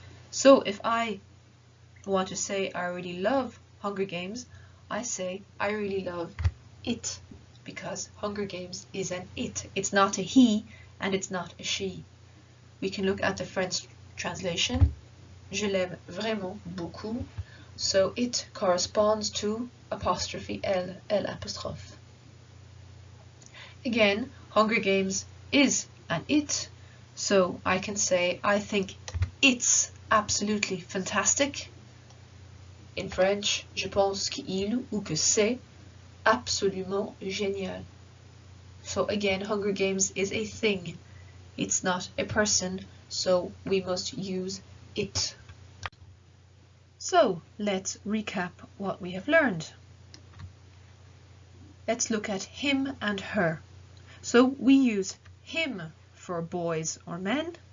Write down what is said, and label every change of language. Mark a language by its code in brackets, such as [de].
[en] So if I want to say I really love Hunger Games, I say I really love it, because Hunger Games is an it. It's not a he and it's not a she. We can look at the French translation. [fr] Je l'aime vraiment beaucoup. [en] So it corresponds to apostrophe elle, elle apostrophe. Again, Hunger Games is an it, so I can say I think it's absolutely fantastic. In French, [fr] je pense qu'il ou que c'est absolument génial. [en] So again, Hunger Games is a thing. It's not a person, so we must use it. So let's recap what we have learned. Let's look at him and her. So we use him for boys or men.